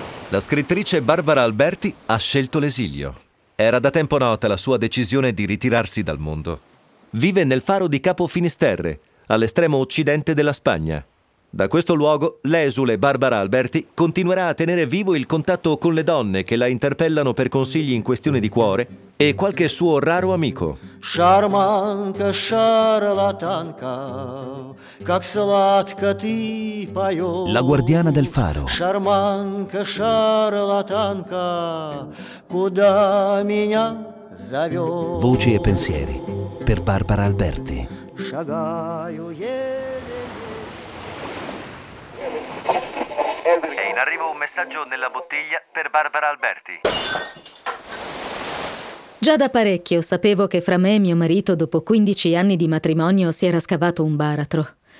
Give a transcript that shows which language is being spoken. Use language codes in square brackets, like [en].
[it] La scrittrice Barbara Alberti ha scelto l'esilio. Era da tempo nota la sua decisione di ritirarsi dal mondo. Vive nel faro di Capo Finisterre, all'estremo occidente della Spagna. Da questo luogo, l'esule Barbara Alberti continuerà a tenere vivo il contatto con le donne che la interpellano per consigli in questione di cuore e qualche suo raro amico. [ru] Шарманка, шарлатанка, как сладко ты поёшь. [it] La guardiana del faro. [ru] Шарманка, шарлатанка, куда меня зовёшь. [it] Voci e pensieri per Barbara Alberti. [ru] Шагаю еле. [it] È in arrivo un messaggio nella bottiglia per Barbara Alberti. Già da parecchio sapevo che fra me e mio marito, dopo 15 anni di matrimonio, si era scavato un baratro.